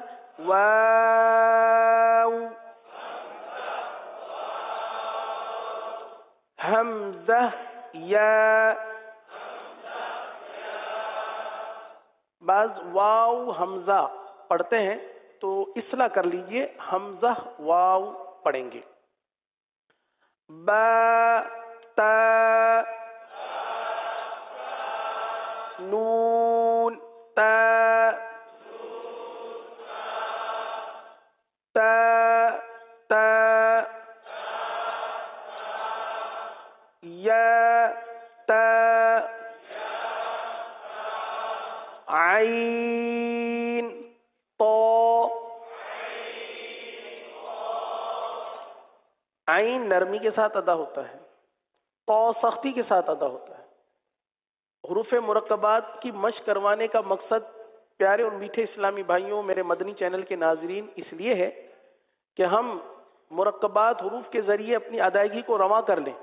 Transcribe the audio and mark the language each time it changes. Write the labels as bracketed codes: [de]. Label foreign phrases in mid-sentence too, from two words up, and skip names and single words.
[ur] واو، حمزہ یا، بعض واو حمزہ پڑھتے ہیں تو اصلاح کر لیجئے، حمزہ واو پڑھیں گے، با تا نون تا تا تا یا تا عین تو، عین نرمی کے ساتھ ادا ہوتا ہے، تو سختی کے ساتھ ادا ہوتا ہے۔ حروف مرکبات کی مشق کروانے کا مقصد پیارے اور میٹھے اسلامی بھائیوں، میرے مدنی چینل کے ناظرین، اس لیے ہے کہ ہم مرکبات حروف کے ذریعے اپنی ادائیگی کو رواں کر لیں۔